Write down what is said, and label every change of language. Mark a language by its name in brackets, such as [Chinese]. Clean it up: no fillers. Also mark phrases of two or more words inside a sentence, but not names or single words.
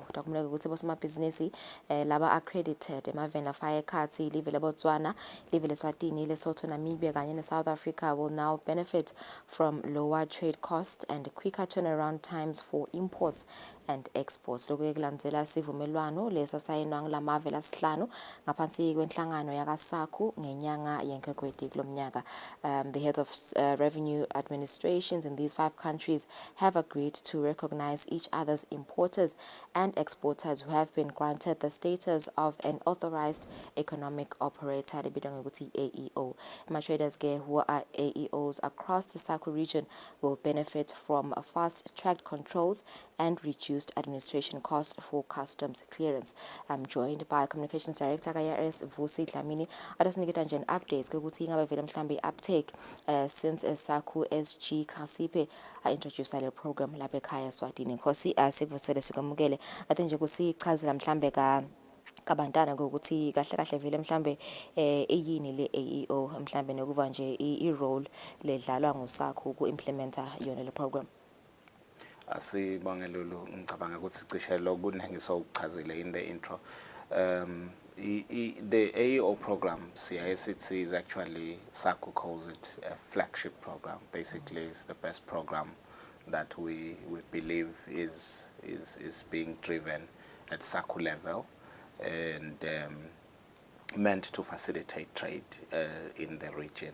[Swati] Takumuleke ukuthi bosomabhizinisi laba accredited emaveni afaya ekhathi live leBotswana, live leSwatini, Lesotho, Namibia kanye neSouth Africa [English] will now benefit from lower trade costs and quicker turnaround times for imports and exports. [Swati] Lokhu kulandzela sivumelwano lesasayinwa ngilamave lasihlanu ngaphansi kwenhlangano yakaSACU ngenyanga yeNkhwekhweti kulomnyaka. [English] The heads of revenue administrations in these 5 countries have agreed to recognize each other's importers and exporters who have been granted the status of an authorized economic operator, AEO. Traders who are AEOs across the SACU region will benefit from fast-tracked controls and reduced administration costs for customs clearance. I'm joined by Communications Director KRS Vusi Dlamini. [Swati] Adosiniketa nje updates ukuthi ingabe vele mhlambe uptake [English] since SACU SG Khasipe introduce [Swati] le program lapha ekhaya Eswatini. Nkosi sikuvusele sikwamukele. Ade nje kusichazela mhlambe kabantana ukuthi kahle kahle vele mhlambe eyini le AEO mhlambe nokuva nje i-role ledlalwa nguSACU ku-implementa yona le program. Asibonge Lulu, ngicabanga ukuthi cishe lokuningi sokuchazile [English] in the intro. The AEO program, CICT, is actually, SACU calls it a flagship program. Basically, it's the best program that we believe is being driven at SACU level and meant to facilitate trade in the region.